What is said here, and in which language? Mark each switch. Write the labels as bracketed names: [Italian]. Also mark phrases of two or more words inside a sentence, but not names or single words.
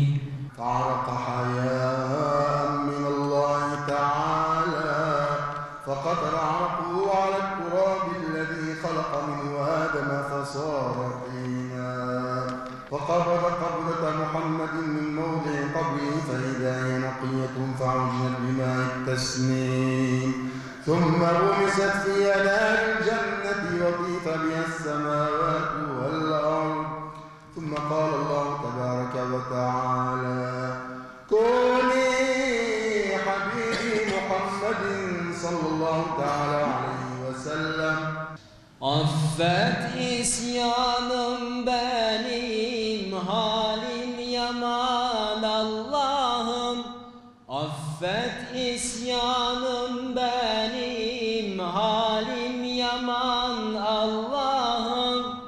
[Arabic] فعرق حياء من الله تعالى فقطر عرقه على التراب الذي خلق منه آدم فصار طينا، فقبض قبضة محمد من موضع قبره فإذا هي نقية فعجنت بماء التسنيم، ثم غمست في أنهار الجنة وطيف بها السماوات والأرض. ثم قال الله تبارك وتعالى: كوني حبيبي محمد صلى الله تعالى عليه وسلم. [Turkish] Affet isyanım benim, halim yaman Allah'ım. Affet isyanım benim, halim yaman Allah'ım.